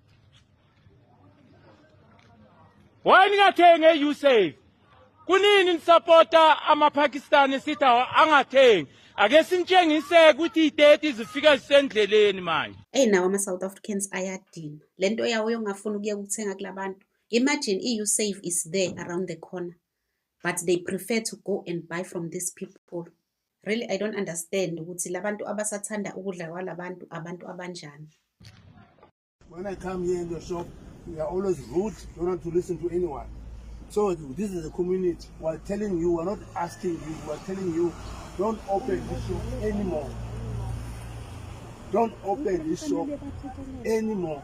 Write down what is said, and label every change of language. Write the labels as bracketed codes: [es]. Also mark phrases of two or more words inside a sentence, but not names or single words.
[zu] Kunini nisupporta amaPakistani sithi angathengi? Ake sinitshengise ukuthi idate zifika zisendleleni manje. Nawo ama-South Africans ayadina. Lento yawo yongafuna ukuya ukuthenga kulabantu. [en] Imagine iUSave is there around the corner. But they prefer to go and buy from these people. Really, I don't understand [zu] ukuthi labantu abasathanda ukudla kwalabantu abantu abanjani. [en] When I come here in the shop, we are always rude, don't want to listen to anyone. So this is a community. We're telling you, we're not asking you, we're telling you, don't open this shop anymore. Don't open this shop anymore.